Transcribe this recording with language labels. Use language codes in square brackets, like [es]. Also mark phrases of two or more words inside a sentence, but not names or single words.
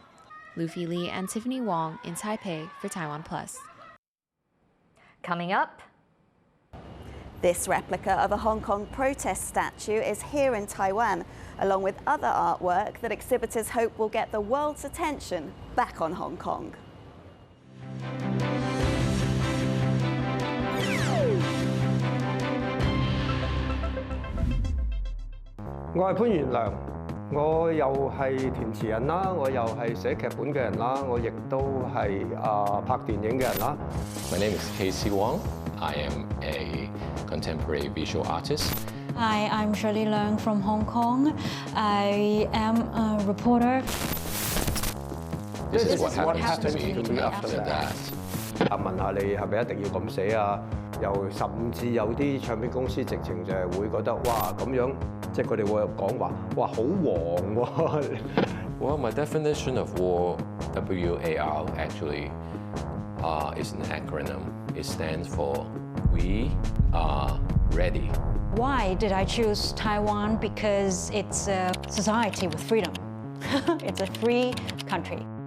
[en] Luffy Li and Tiffany Wong in Taipei for TaiwanPlus. Coming up. This replica of a Hong Kong protest statue is here in Taiwan, along with other artwork that exhibitors hope will get the world's attention back on Hong Kong. [yue] 我係潘元良，我又係填詞人啦，我又係寫劇本嘅人啦，我亦都係拍電影嘅人啦。 [en] My name is Casey Wong. I am a contemporary visual artist. Hi, I'm Shirley Leung from Hong Kong. I am a reporter. This is what happens to me after that. [yue] 問下你係咪一定要咁寫啊？又甚至有啲唱片公司直情就係會覺得哇咁樣，即係佢哋會講話哇好黃喎。 [en] Well, my definition of war, WAR, actually is an acronym. It stands for We Are Ready. Why did I choose Taiwan? Because it's a society with freedom. It's a free country.